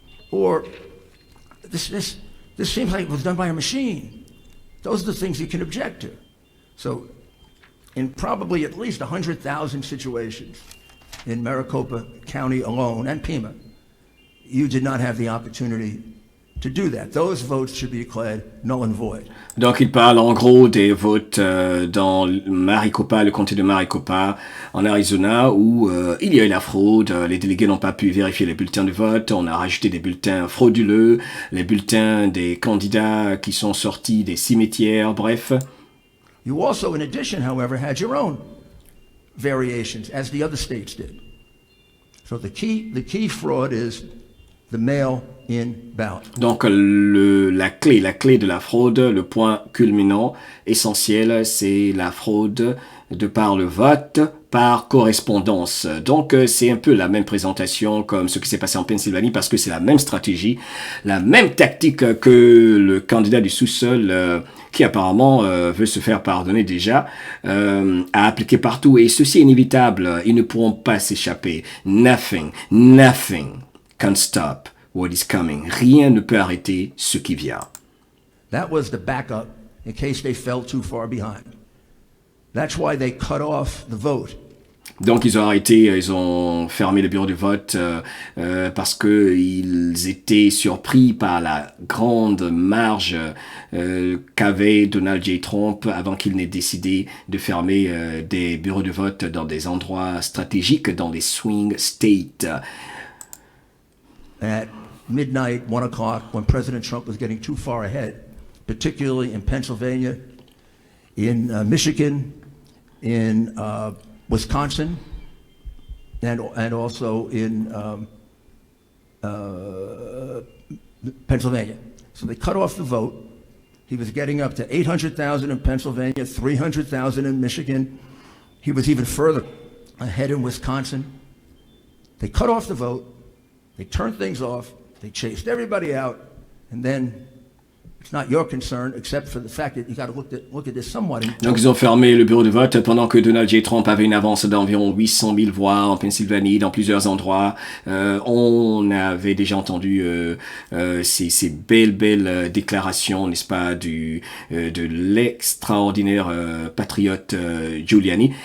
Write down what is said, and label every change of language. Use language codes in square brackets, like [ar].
[en] Or this seems like it was done by a machine. Those are the things you can object to. So in probably at least 100,000 situations in Maricopa County alone, and Pima, you did not have the opportunity to do that. Those votes should be declared null and void. [fr] Donc il parle en gros des votes dans Maricopa, le comté de Maricopa, en Arizona, où il y a eu la fraude, les délégués n'ont pas pu vérifier les bulletins de vote, on a rajouté des bulletins frauduleux, les bulletins des candidats qui sont sortis des cimetières, bref. [en] You also, in addition, however, had your own variations, as the other states did. So the key fraud is the mail-in ballot. [fr] Donc la clé de la fraude, le point culminant essentiel, c'est la fraude de par le vote par correspondance. Donc c'est un peu la même présentation comme ce qui s'est passé en Pennsylvanie parce que c'est la même stratégie, la même tactique que le candidat du sous-sol qui apparemment veut se faire pardonner déjà, a appliqué partout. Et ceci est inévitable, ils ne pourront pas s'échapper. [en] Nothing can stop what is coming. [fr] Rien ne peut arrêter ce qui vient. [en] That was the backup in case they fell too far behind. That's why they cut off the vote. [fr] Donc ils ont fermé le bureau de vote parce que ils étaient surpris par la grande marge qu'avait Donald J. Trump avant qu'il n'ait décidé de fermer des bureaux de vote dans des endroits stratégiques, dans les swing states. [en] At midnight, 1 o'clock, when President Trump was getting too far ahead, particularly in Pennsylvania, in Michigan, in Wisconsin, and also in Pennsylvania. So they cut off the vote. He was getting up to 800,000 in Pennsylvania, 300,000 in Michigan. He was even further ahead in Wisconsin. They cut off the vote. They turned things off. They chased everybody out. And then it's not your concern, except for the fact that you got to look at this somewhat. [fr] Donc ils ont fermé le bureau de vote pendant que Donald J. Trump avait une avance d'environ 800 000 voix en Pennsylvanie, dans plusieurs endroits. On avait déjà entendu ces belles déclarations, n'est-ce pas, de l'extraordinaire patriote Giuliani.